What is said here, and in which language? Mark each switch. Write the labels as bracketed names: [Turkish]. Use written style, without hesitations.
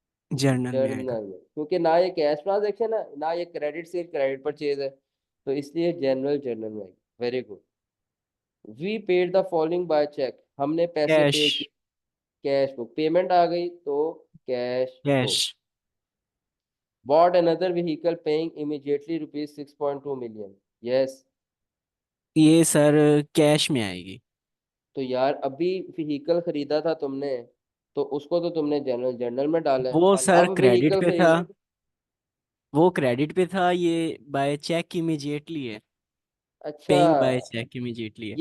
[Hindi] Journal में आएगा। Journal में, क्योंकि ना ये कैश ट्रांजैक्शन है ना ये क्रेडिट सेल क्रेडिट परचेज है, तो इसलिए जनरल जर्नल में आएगी। [English] Very good. We paid the following by cheque, [Hindi] हमने पैसे [English] cash, [Hindi] पे किए, कैश बुक, पेमेंट आ गई तो cash [English] Cash, book. bought another vehicle paying immediately rupees 6.2 million, yes। [Hindi] ये सर कैश में आएगी। तो यार अभी व्हीकल खरीदा था तुमने, तो उसको तो तुमने जनरल जर्नल में डाला है। वो सर अब [English] credit vehicle [Hindi] पे था, खरीद, वो क्रेडिट पे था, ये बाय चेक इमीडिएटली है, अच्छा [English] Paying by cheque immediately है।